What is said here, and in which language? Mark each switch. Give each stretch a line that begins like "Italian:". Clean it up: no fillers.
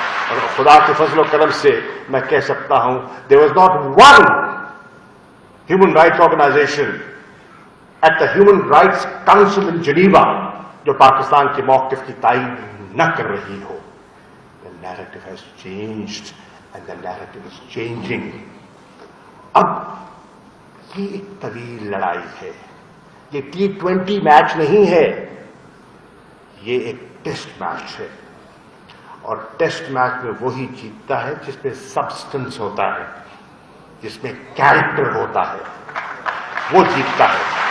Urdu: اور خدا کے فضل و کرم سے میں کہہ سکتا ہوں
English: there was not one human rights organization at the Human Rights Council in Geneva
Urdu: جو پاکستان کے موقف کی تائید نہ کر رہی ہو.
English: The narrative has changed and the narrative is changing.
Urdu: اب یہ ایک طویل لڑائی ہے. یہ T20 میچ نہیں ہے، یہ ایک ٹیسٹ میچ ہے. اور ٹیسٹ میچ میں وہی جیتتا ہے جس میں سبسٹنس ہوتا ہے، جس میں کیریکٹر ہوتا ہے، وہ جیتتا ہے.